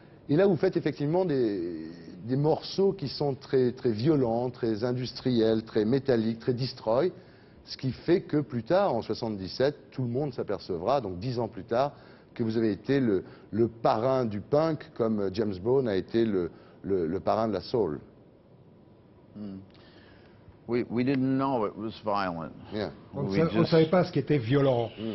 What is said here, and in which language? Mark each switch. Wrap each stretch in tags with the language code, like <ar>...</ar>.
<fr>Et là, vous faites effectivement des morceaux qui sont très, très violents, très industriels, très métalliques, très destroy. Ce qui fait que plus tard, en 77, tout le monde s'apercevra, donc 10 ans plus tard, que vous avez été le parrain du punk, comme James Brown a été le parrain de la soul.</fr> <en>We didn't know it was violent. Yeah.</en> <fr>On ne savait pas ce qui était violent.</fr>